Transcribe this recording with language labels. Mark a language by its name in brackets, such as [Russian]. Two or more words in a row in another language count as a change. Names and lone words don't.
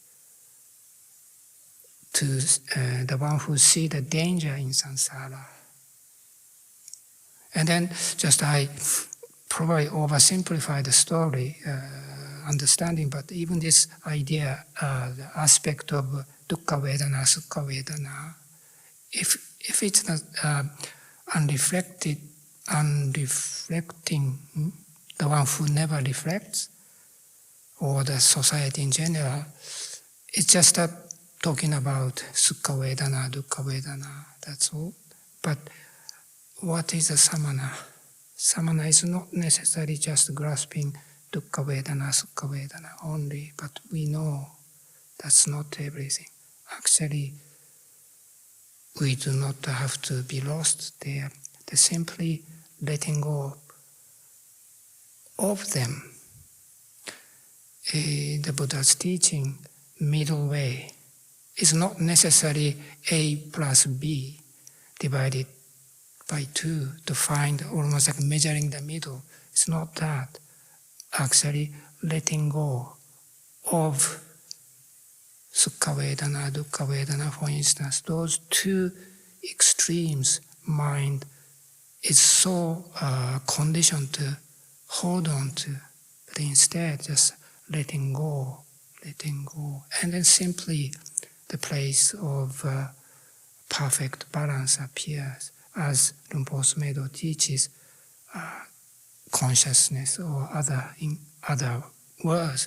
[English] To the one who sees the danger in samsara. And then just I probably oversimplify the story, understanding, but even this idea, the aspect of [Pali] dukkha vedana, sukha vedana, [English] if it's not unreflecting, the one who never reflects, or the society in general, it's just talking about [Pali] sukha vedana, dukkha vedana, [English] that's all. But what is a samana? Samana is not necessarily just grasping [Pali] dukkha vedana, sukha vedana [English] only, but we know that's not everything. Actually, we do not have to be lost there. They're simply letting go of them. The Buddha's teaching, middle way, is not necessarily A plus B divided by 2 to find almost like measuring the middle. It's not that. Actually, letting go of [Pali] sukha vedana, dukkha vedana, [English] for instance, those 2 extremes, mind is so conditioned to hold on to, but instead just letting go, and then simply the place of perfect balance appears, as Rinpoche Medo teaches, consciousness or in other words.